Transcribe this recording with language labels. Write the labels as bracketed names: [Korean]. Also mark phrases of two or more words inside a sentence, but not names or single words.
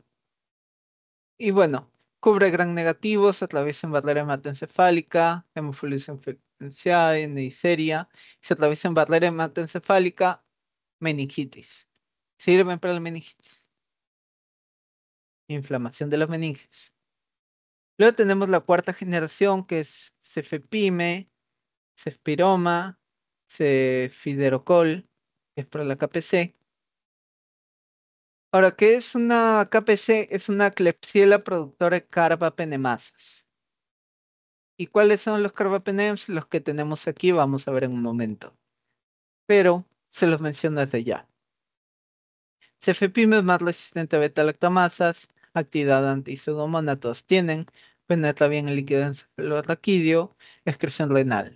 [Spanish] Y bueno, cubre gran negativos, atraviesa en barrera hematoencefálica, hemofluorescencia diferencial, neisseria, se atraviesa en barrera hematoencefálica, meningitis. Sirven para la meningitis, inflamación de las meninges. Luego tenemos la cuarta generación que es cefepime, cefpiroma, cefiderocol, que es para la KPC. Ahora, ¿qué es una KPC? Es una Klebsiella productora de carbapenemasas. ¿Y cuáles son los carbapenems? Los que tenemos aquí, vamos a ver en un momento. Pero se los menciono desde ya. Cefepime es más resistente a beta-lactamasas, actividad anti-pseudomonas todos tienen, penetra bien el líquido encefalorraquídeo, excreción renal.